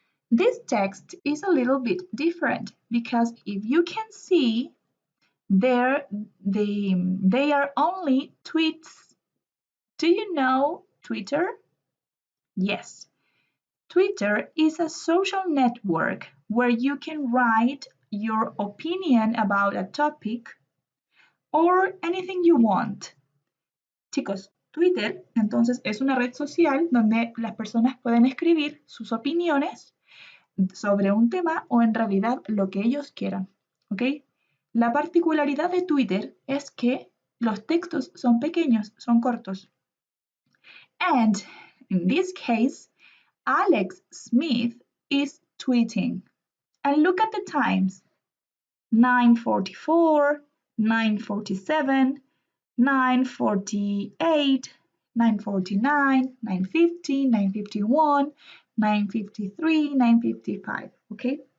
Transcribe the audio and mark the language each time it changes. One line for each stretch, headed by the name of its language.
English: This text is a little bit different because if you can see there, they are only tweets. Do you know Twitter? Yes. Twitter is a social network where you can write your opinion about a topic or anything you want.
Spanish: Chicos, Twitter entonces es una red social donde las personas pueden escribir sus opiniones sobre un tema o en realidad lo que ellos quieran, ¿ok? La particularidad de Twitter es que los textos son pequeños, son cortos.
English: And in this case, Alex Smith is tweeting. And look at the times. 9:44, 9:47, 9:48, 9:49, 9:50, 9:51, 9:53, 9:55, okay?